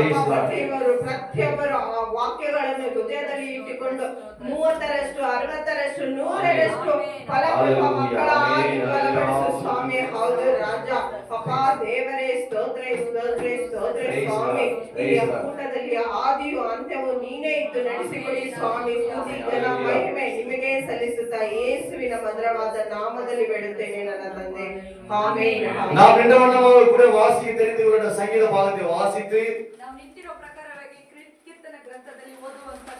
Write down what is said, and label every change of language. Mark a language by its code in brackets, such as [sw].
[kn] ಪ್ರತಿಯೊಬ್ಬರು ಆ ವಾಕ್ಯಗಳನ್ನು ಹೃದಯದಲ್ಲಿ ಇಟ್ಟುಕೊಂಡು 30ರಷ್ಟು 60ರಷ್ಟು 100ರಷ್ಟು ಫಲ ಕೊಡುವ ಮಕ್ಕಳಾಗಿ ಬಲಪಡಿಸು ಸ್ವಾಮಿ. ಹೌದು ರಾಜ. ಅಪ್ಪ ದೇವರೇ ಸ್ತೋತ್ರ ಸ್ತೋತ್ರ ಸ್ತೋತ್ರ ಸ್ವಾಮಿ. ಈ ಕೂಟದಲ್ಲಿ ಆದಿಯು ಅಂತ್ಯವು ನೀನೇ ಇದ್ದು ನಡೆಸಿಕೊಡಿ ಸ್ವಾಮಿ. ಸ್ತುತಿ ಘನ ಮಹಿಮೆ ನಿಮಗೆ ಸಲ್ಲಿಸುತ್ತಾ ಯೇಸುವಿನ ಮಧುರವಾದ ನಾಮದಲ್ಲಿ ಬೇಡುತ್ತೇನೆ ನನ್ನ ತಂದೆ. ಆಮೆನ್. [ta] நாம் ரெண்டவண்ணமாக கூட வாசிக்க தெரிந்து இவருடைய சங்கீத பாகத்தை வாசித்து [kn] ನಾವು ನಿಂತಿರೋ ಪ್ರಕಾರವಾಗಿ ಕೀರ್ತನ ಗ್ರಂಥದಲ್ಲಿ ಓದುವಂತ